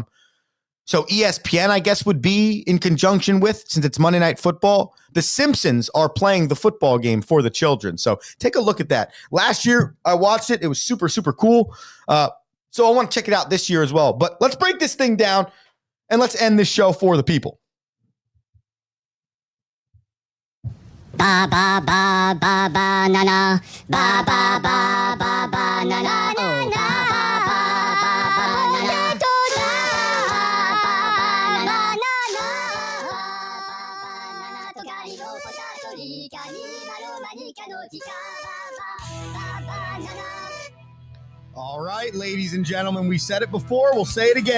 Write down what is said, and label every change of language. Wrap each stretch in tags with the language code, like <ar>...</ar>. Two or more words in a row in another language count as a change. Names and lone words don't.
<en>So ESPN, I guess, would be in conjunction with, since it's Monday Night Football, The Simpsons are playing the football game for the children. So take a look at that. Last year, I watched it. It was super, super cool. So I want to check it out this year as well. But let's break this thing down, and let's end this show for the people. Ba ba ba ba ba na na ba ba ba ba ba na na oh ba ba ba ba na na All right, ladies and gentlemen, we said it before. We'll say it again.</en>